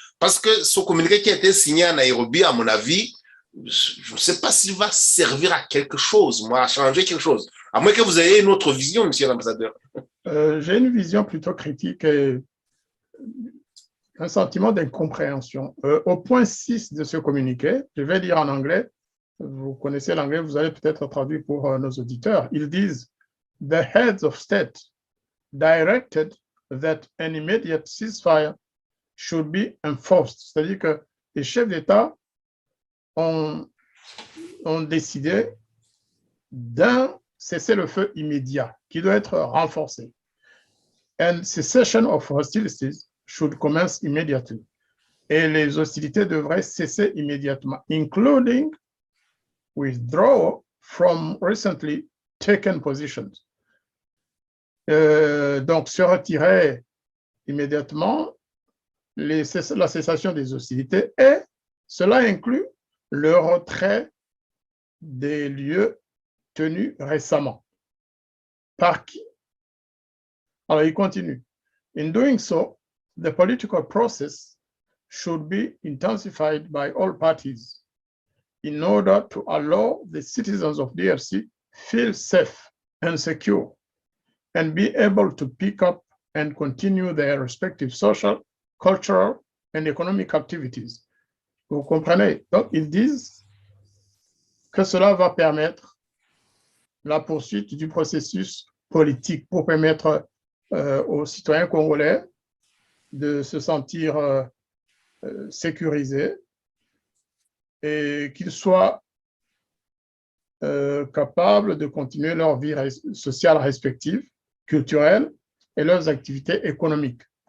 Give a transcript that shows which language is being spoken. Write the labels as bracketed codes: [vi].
[fr] Parce que ce communiqué qui a été signé à Nairobi, à mon avis, je ne sais pas s'il va servir à quelque chose, moi, à changer quelque chose. À moins que vous ayez une autre vision, monsieur l'ambassadeur. J'ai une vision plutôt critique et un sentiment d'incompréhension. Au point 6 de ce communiqué, je vais lire en anglais, vous connaissez l'anglais, vous allez peut-être traduire pour nos auditeurs. Ils disent [en] « The heads of state directed that an immediate ceasefire should be enforced ». [fr] C'est-à-dire que les chefs d'État ont décidé d'un cessez-le-feu immédiat qui doit être renforcé. [en] And cessation of hostilities should commence immediately. [fr] Et les hostilités devraient cesser immédiatement, [en] including withdrawal from recently taken positions. [fr] Donc, se retirer immédiatement la cessation des hostilités et cela inclut le retrait des lieux tenus récemment. Par qui? Alors, il continue. [en] In doing so, the political process should be intensified by all parties in order to allow the citizens of DRC feel safe and secure and be able to pick up and continue their respective social, cultural, and economic activities. [fr] Vous comprenez? Donc, ils disent que cela va permettre la poursuite du processus politique pour permettre aux citoyens congolais de se sentir sécurisés et qu'ils soient capables de continuer leur vie sociale respective, culturelle et leurs activités économiques.